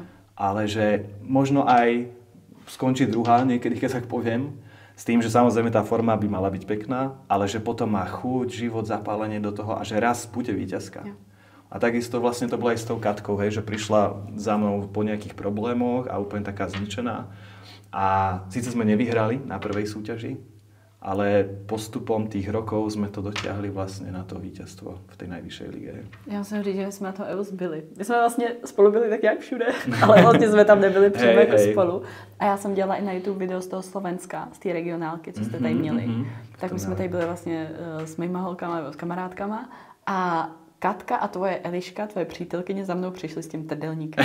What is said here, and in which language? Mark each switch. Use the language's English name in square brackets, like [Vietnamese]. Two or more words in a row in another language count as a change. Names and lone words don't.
[Slovak] Ale že možno aj skončí druhá niekedy, keď tak poviem, s tým, že samozrejme tá forma by mala byť pekná, ale že potom má chuť, život, zapálenie do toho a že raz bude víťazka. [Czech] Jo. [Slovak] A takisto vlastne to bolo aj s tou Katkou, hej, že prišla za mnou po nejakých problémoch a úplne taká zničená. A síce sme nevyhrali na prvej súťaži, ale postupom tých rokov jsme to dotiahli [Czech] vlastně na to vítězstvo v té nejvyšší lige. Já musím říct, že jsme na tom EVOS byli. My jsme vlastně spolu byli tak jak všude, ale vlastně jsme tam nebyli přímo jako spolu. A já jsem dělala i na YouTube video z toho Slovenska, z té regionálky, co jste tady měli. Tak my jsme tady byli vlastně s mýma holkama, s kamarádkama a Katka a tvoje Eliška, tvoje přítelkyně, za mnou přišly s tím trdelníkem.